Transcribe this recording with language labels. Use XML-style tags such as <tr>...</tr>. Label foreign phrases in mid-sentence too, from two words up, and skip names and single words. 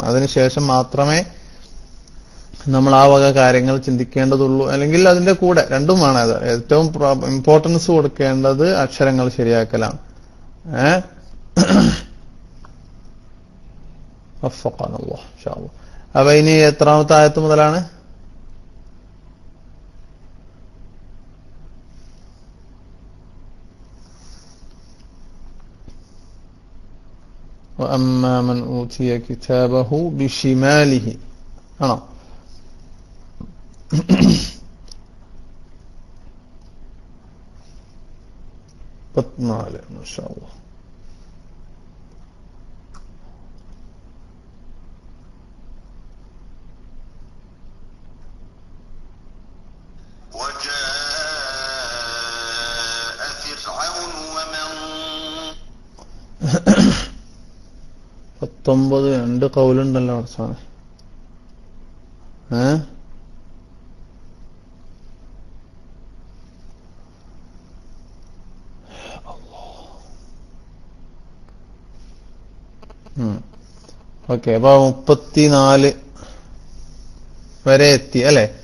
<ml>അതിനുശേഷം മാത്രമേ നമ്മൾ ആ വക കാര്യങ്ങൾ ചിന്തിക്കേണ്ടതുള്ളൂ. അല്ലെങ്കിൽ അതിന്റെ കൂടെ രണ്ടും വേണം. അത് ഏറ്റവും ഇമ്പോർട്ടൻസ് കൊടുക്കേണ്ടത് അക്ഷരങ്ങൾ ശരിയാക്കലാണ്. അപ്പൊ ഇനി എത്രാമത്തെ ആയത്ത് മുതലാണ്?</ml> <ar>وأما من أوتي كتابه بشماله ആണോ? 14 ما شاء الله. وجاء فرعون ومن</ar> <ml>19 2 കൗലുണ്ടല്ലോ അവസാനം. ഓക്കെ, അപ്പൊ 34 വരെ എത്തി അല്ലെ?</ml>